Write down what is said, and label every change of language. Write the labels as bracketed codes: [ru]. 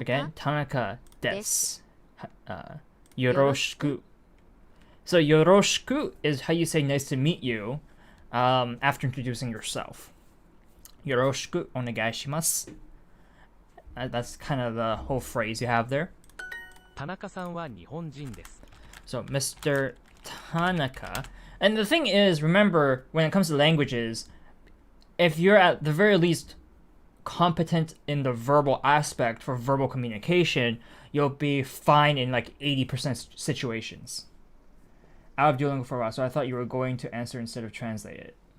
[ja] again, Tanaka desu. Yoroshiku. [en] So yoroshiku is how you say nice to meet you. After introducing yourself. [ja] Yoroshiku onegaishimasu. [en] That's kind of the whole phrase you have there. [ja] 田中さんは日本人です。 [en] So, Mr. Tanaka. And the thing is, remember, when it comes to languages, if you're at the very least competent in the verbal aspect for verbal communication, you'll be fine in like 80% situations. Out of Duolingo for a while, so I thought you were going to answer instead of translate it.